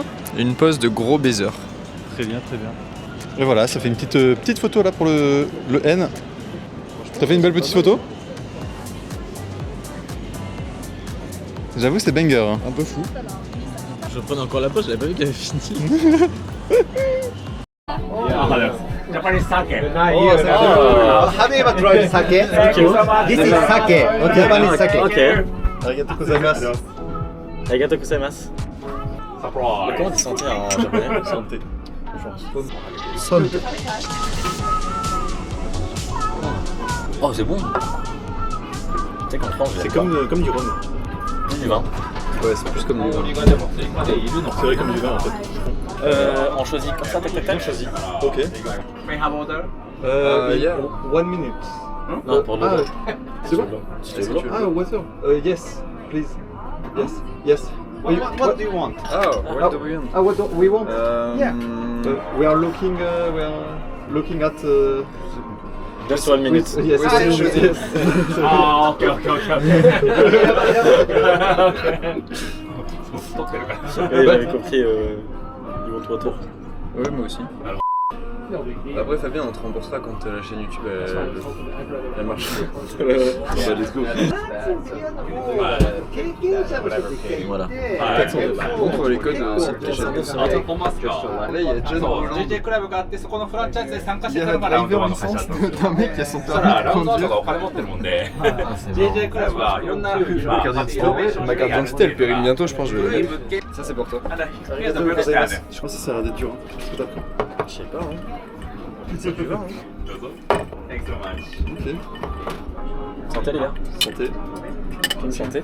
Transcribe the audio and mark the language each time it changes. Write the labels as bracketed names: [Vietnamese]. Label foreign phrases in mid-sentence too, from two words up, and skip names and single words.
[French] Une pose de gros baiser. Très bien, très bien. Et voilà, ça fait une petite photo là pour le N. T'as fait une belle petite photo? J'avoue, c'est banger. Hein. Un peu fou. Je prends encore la pause, j'avais pas vu qu'il avait fini. [English] Japanese sake. Have you ever tried sake? This is sake, Japanese sake. Ok. [Japanese] ありがとうございます. ありがとうございます. [French] Comment tu sentais en japonais? Santé. Oh, c'est bon. Tu sais qu'en France, C'est comme du rhum. du vin. Ouais, c'est plus comme du vin. C'est vrai comme du vin en fait. On choisit comme ça, tac tac tac. On choisit. Ok. [English] May I have order? Yeah. 1 minute. [French] Non, pour le C'est bon? Si tu veux. [English] Ah, water. Yes, please. Yes, yes. What do you want? Oh, what do we want? What do we want? Yeah. We are looking at. Just 1 minute. Yes, [French] Oui, c'est chaud. [English] yes. Ah, ok. [French] Et j'avais compris du bon tour. Ouais, moi aussi. Après, Fabien, on te remboursera quand la chaîne YouTube elle marche. Bah, [English] let's go. [French] Voilà. Montre les codes aussi de ta chaîne. Là, il y a John Roland. [Japanese] JJ クラブがあってそこのフランチャイズで参加し [French] Il y a [Japanese] てたの [French] la [Japanese] がラウンド [French] driver [Japanese] 1の会社だったんです [French] licence d'un mec qui a son [Japanese] そしたら [French] permis [Japanese] ラウン [French] de [Japanese] ド1 [French] conduire. [Japanese] がお金持ってるもんで [French] C'est marrant. [Japanese] JJ クラブはいろんな [French] Ma carte d'identité, ma carte d'identité, elle périme bientôt, je pense que je vais la mettre. Ça, c'est pour toi. Je pense que ça a l'air d'être dur. Qu'est-ce que t'as pris? Je sais pas, hein. C'est du vin, hein. Ok. Santé les gars. Santé. Une santé.